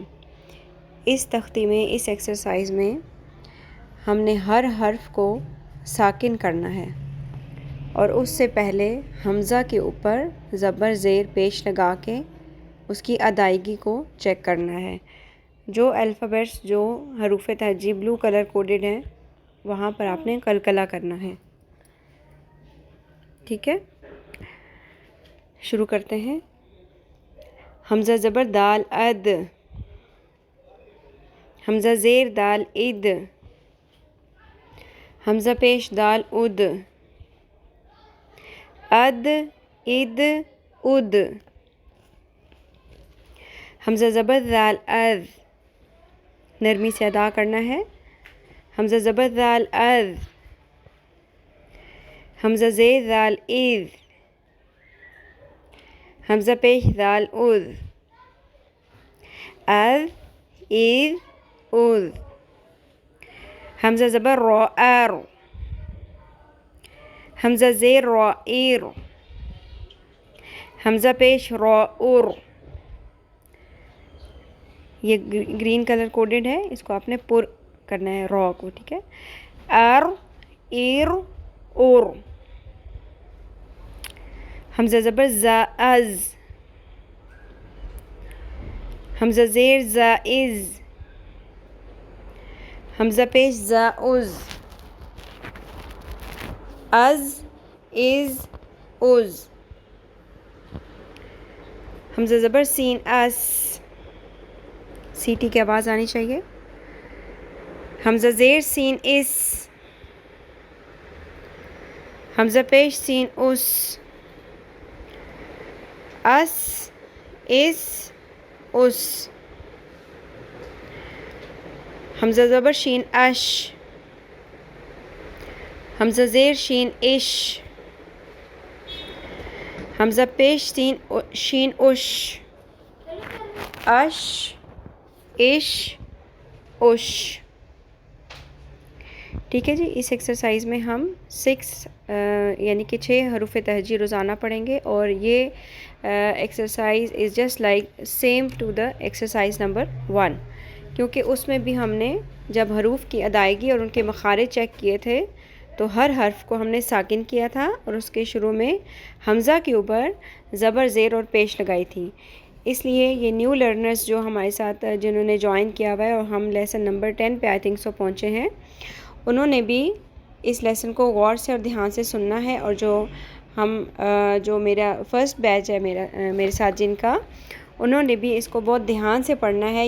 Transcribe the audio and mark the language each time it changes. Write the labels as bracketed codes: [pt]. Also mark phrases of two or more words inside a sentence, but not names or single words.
[ur] اس تختی میں، اس ایکسرسائز میں ہم نے ہر حرف کو ساکن کرنا ہے اور اس سے پہلے حمزہ کے اوپر زبر زیر پیش لگا کے اس کی ادائیگی کو چیک کرنا ہے۔ جو الفابیٹس، جو حروف تہجی [en] blue color coded [ur] ہیں، وہاں پر آپ نے قلقلہ کرنا ہے، ٹھیک ہے؟ شروع کرتے ہیں۔ حمزہ زبر دال اد، حمزہ زیر دال اد، حمزہ پیش دال اد، اد اد اد، حمزہ زبر دال اذ، نرمی سے ادا کرنا ہے۔ حمزہ زبر دال اذ، حمزہ زیر دال اذ، حمزہ پیش دال اذ، اذ اذ اذ، حمزہ زبر را ار، حمزہ زیر را ایر، حمزہ پیش را ار۔ یہ [en] green color coded [ur] ہے، اس کو آپ نے پر کرنا ہے را کو، ٹھیک ہے؟ ار ایر اور، حمزہ زبر زا از، حمزہ زیر زا از، حمزہ پیش زا از، از از از، حمزہ زبر سین اس، سیٹی کی آواز آنی چاہیے۔ حمزہ زیر سین اس، حمزہ پیش سین اس، اس اس اس، حمزہ زبر شین اش، حمزہ زیر شین اش، حمزہ پیش شین اش، اش اش اش، ٹھیک ہے جی۔ اس ایکسرسائز میں ہم 6 یعنی کہ 6 حروف تہجی روزانہ پڑھیں گے، اور یہ ایکسرسائز [en] is just like same to the exercise number 1, [ur] کیونکہ اس میں بھی ہم نے جب حروف کی ادائیگی اور ان کے مخارج چیک کیے تھے تو ہر حرف کو ہم نے ساکن کیا تھا اور اس کے شروع میں حمزہ کے اوپر زبر زیر اور پیش لگائی تھی۔ اس لیے یہ [en] new learners [ur] جو ہمارے ساتھ جنہوں نے جوائن کیا ہوا ہے اور ہم [en] lesson number 10 [ur] پہ [en] I think so [ur] پہنچے ہیں، انہوں نے بھی اس لیسن کو غور سے اور دھیان سے سننا ہے، اور جو میرا [en] first batch [ur] ہے میرے ساتھ جن کا، انہوں نے بھی اس کو بہت دھیان سے پڑھنا ہے۔